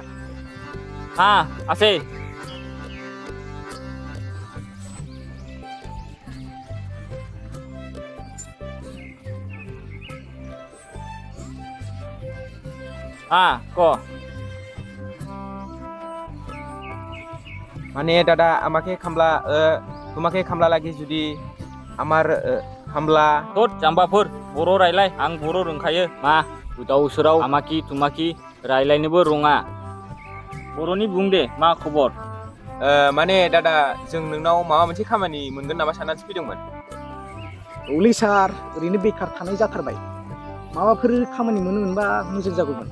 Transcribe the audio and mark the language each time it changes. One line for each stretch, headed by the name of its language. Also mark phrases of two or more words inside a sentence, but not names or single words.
Bangla: হ্যাঁ আছে। হ্যাঁ ক। মানে দাদা আমাকে খামলা তোমাকে খামলা লাগে যদি আমার খামলা।
Bodo: তোर जाम्बाफोर बर' रायलाय, आं बर' रोंखायो। मा गोदाव सोराव आमाखि तुमाखि रायलायनोबो रोङा, बर'नि बुं दे मा खबर? माने दादा जों नोंनाव माबा मोनसे खामानि मोनगोन नामा साननानैसो फैदोंमोन। औलै सार ओरैनो बेखार थानाय जाथारबाय, माबाफोर खामानि मोनोमोनबा मोजां जागौमोन।